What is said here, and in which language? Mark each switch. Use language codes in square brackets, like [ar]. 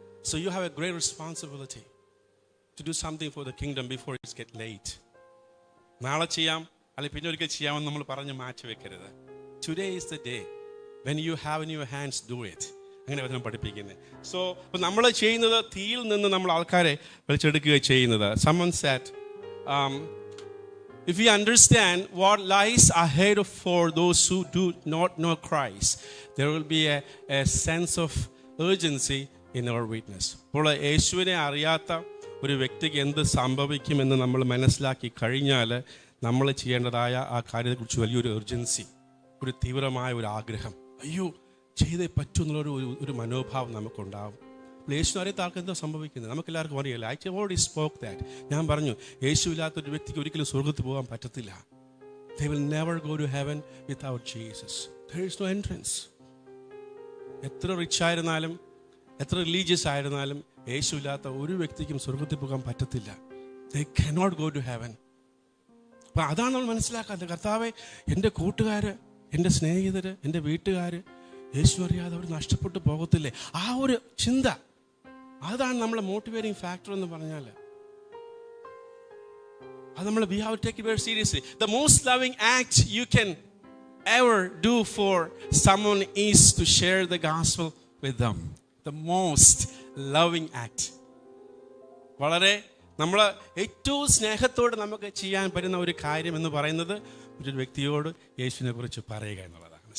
[en] So you have a great responsibility to do something for the kingdom before it's get late. [ml] നാളെ ചെയ്യാം, അല്ലെങ്കിൽ പിന്നെ ഒരിക്കൽ ചെയ്യാമെന്ന് നമ്മൾ പറഞ്ഞ് മാറ്റി വെക്കരുത്. [en] Today is the day when you have in your hands do it. [ml] അങ്ങനെ വചനം പഠിപ്പിക്കുന്നത്. സോ അപ്പോൾ നമ്മൾ ചെയ്യുന്നത് തീയിൽ നിന്ന് നമ്മൾ ആൾക്കാരെ വലിച്ചെടുക്കുക ചെയ്യുന്നത്. [en] Someone said, if we understand what lies ahead for those who do not know Christ, there will be a sense of urgency in our witness. [ml] അപ്പോൾ യേശുവിനെ അറിയാത്ത ഒരു വ്യക്തിക്ക് എന്ത് സംഭവിക്കുമെന്ന് നമ്മൾ മനസ്സിലാക്കി കഴിഞ്ഞാൽ നമ്മൾ ചെയ്യേണ്ടതായ ആ കാര്യത്തെക്കുറിച്ച് വലിയൊരു urgency, ഒരു തീവ്രമായ ഒരു ആഗ്രഹം, അയ്യോ ചെയ്തേ പറ്റൂ എന്നുള്ളൊരു മനോഭാവം നമുക്കുണ്ടാവും. യേശു അറിയാത്ത ആൾക്ക് എന്താ സംഭവിക്കുന്നത് നമുക്കെല്ലാവർക്കും അറിയില്ല. [en] I already spoke that. [ml] ഞാൻ പറഞ്ഞു, യേശു ഇല്ലാത്തൊരു വ്യക്തിക്ക് ഒരിക്കലും സ്വർഗ്ഗത്തിൽ പോകാൻ പറ്റത്തില്ല. [en] They will never go to heaven without Jesus. There is no entrance. [ml] എത്ര റിച്ച് ആയിരുന്നാലും എത്ര റിലീജിയസ് ആയിരുന്നാലും യേശു ഇല്ലാത്ത ഒരു വ്യക്തിക്കും സ്വർഗത്തിൽ പോകാൻ പറ്റത്തില്ല. [en] They cannot go to heaven. [ml] അപ്പം അതാണ് നമ്മൾ മനസ്സിലാക്കാത്തത്. കർത്താവെ, എൻ്റെ കൂട്ടുകാർ, എൻ്റെ സ്നേഹിതർ, എൻ്റെ വീട്ടുകാർ യേശു അറിയാതെ അവർ നഷ്ടപ്പെട്ടു പോകത്തില്ലേ? ആ ഒരു ചിന്ത, അതാണ് നമ്മളെ മോട്ടിവേറ്റിംഗ് ഫാക്ടർ എന്ന് പറഞ്ഞാൽ. അത് നമ്മൾ [en] we have to take it very seriously. The most loving act you can ever do for someone is to share the gospel with them. The most loving act. [ml] വളരെ നമ്മൾ ഏറ്റവും സ്നേഹത്തോടെ നമുക്ക് ചെയ്യാൻ പറ്റുന്ന ഒരു കാര്യം എന്ന് പറയുന്നത് ഒരു വ്യക്തിയോട് യേശുവിനെ കുറിച്ച് പറയുക എന്നുള്ളതാണ്.